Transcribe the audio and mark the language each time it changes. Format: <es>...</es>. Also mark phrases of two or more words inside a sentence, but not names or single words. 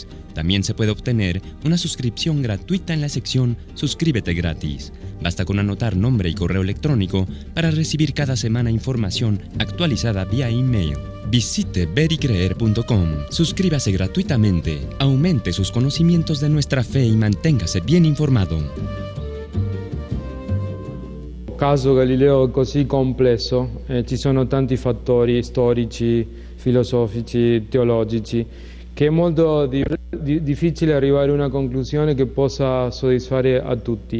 <es>También se puede obtener una suscripción gratuita en la sección Suscríbete gratis. Basta con anotar nombre y correo electrónico para recibir cada semana información actualizada vía email. Visite vericreer.com, suscríbase gratuitamente, aumente sus conocimientos de nuestra fe y manténgase bien informado.</es> <it>Il caso Galileo è così complesso, ci sono tanti fattori storici, filosofici, teologici, che è molto difficile arrivare a una conclusione che possa soddisfare a tutti.</it>